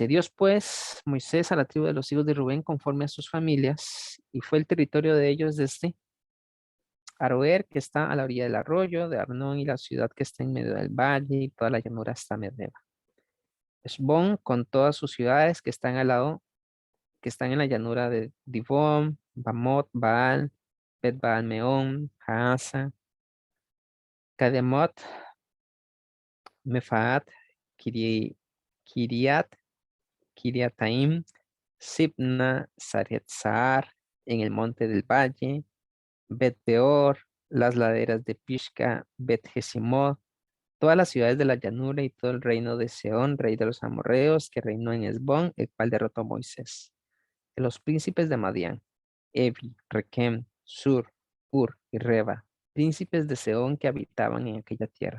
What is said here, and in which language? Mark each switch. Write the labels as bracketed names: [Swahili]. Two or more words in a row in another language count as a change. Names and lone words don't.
[Spanish] Dios pues Moisés a la tribu de los hijos de Rubén conforme a sus familias, y fue el territorio de ellos desde Aroer, que está a la orilla del arroyo, de Arnón y la ciudad que está en medio del valle, y toda la llanura hasta Medeba. Esbón con todas sus ciudades que están al lado, que están en la llanura de Dibón, Bamot, Baal, Bet Baal Meón, Haasa, Kademot, Mefaat, Kiriat, Kiriataim, Sibna, Saretzar, en el monte del valle, Bet Peor, las laderas de Pishka, Bet Jesimot, todas las ciudades de la llanura y todo el reino de Seón, rey de los amorreos, que reinó en Esbón, el cual derrotó a Moisés. De los príncipes de Madián, Evi, Rekem, Sur, Ur y Reba, príncipes de Seón que habitaban en aquella tierra.